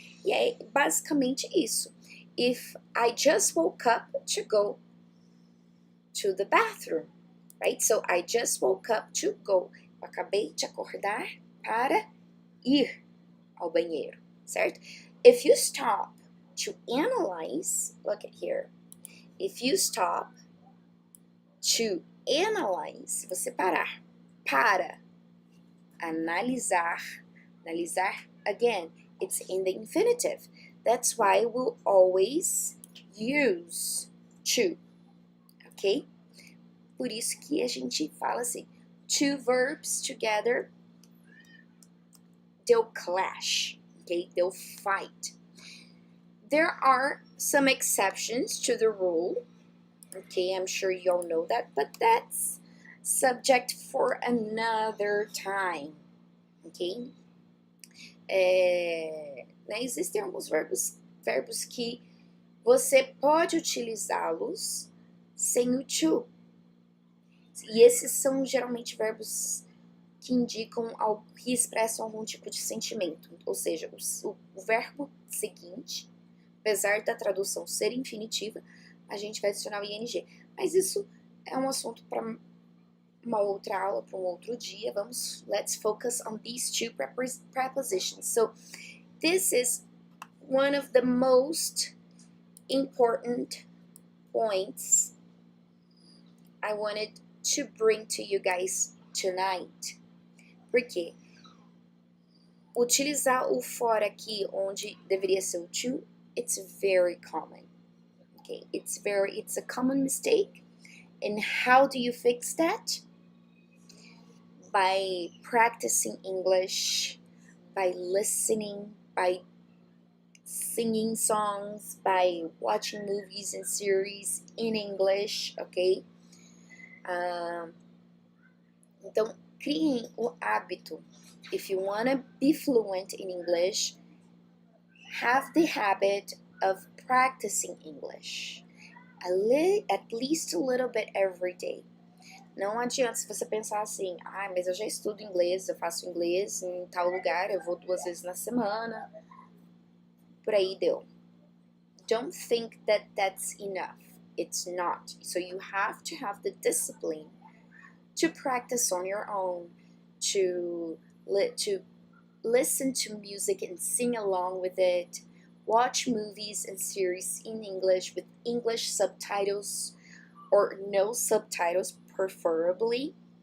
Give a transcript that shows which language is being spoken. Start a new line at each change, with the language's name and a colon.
Portuguese: E é basicamente isso.
English: If I just woke up to go to the bathroom, right? So I just woke up to go.
Portuguese: Eu acabei de acordar para ir ao banheiro, certo?
English: If you stop to analyze, look at here. If you stop to analyze,
Portuguese: se você parar para analisar,
English: again, it's in the infinitive. That's why we'll always use to, ok?
Portuguese: Por isso que a gente fala assim,
English: two verbs together, they'll clash, okay? They'll fight. There are some exceptions to the rule, okay? I'm sure you all know that, but that's subject for another time, ok?
Portuguese: Né, existem alguns verbos que você pode utilizá-los sem o to. E esses são geralmente verbos que indicam algo, que expressam algum tipo de sentimento. Ou seja, o verbo seguinte, apesar da tradução ser infinitiva, a gente vai adicionar o ing. Mas isso é um assunto para uma outra aula, para um outro dia.
English: Let's focus on these two prepositions. So, this is one of the most important points I wanted to bring to you guys tonight.
Portuguese: Porque utilizar o for aqui onde deveria ser o to,
English: it's very common. Okay, it's a common mistake. And how do you fix that? By practicing English, by listening, by singing songs, by watching movies and series in English, ok?
Portuguese: Então, criem o hábito.
English: If you want to be fluent in English, have the habit of practicing English. At least a little bit every day.
Portuguese: Não adianta se você pensar assim, mas eu já estudo inglês, eu faço inglês em tal lugar, eu vou 2 vezes na semana, por aí deu.
English: Don't think that that's enough. It's not. So you have to have the discipline to practice on your own, to listen to music and sing along with it, watch movies and series in English with English subtitles or no subtitles preferably.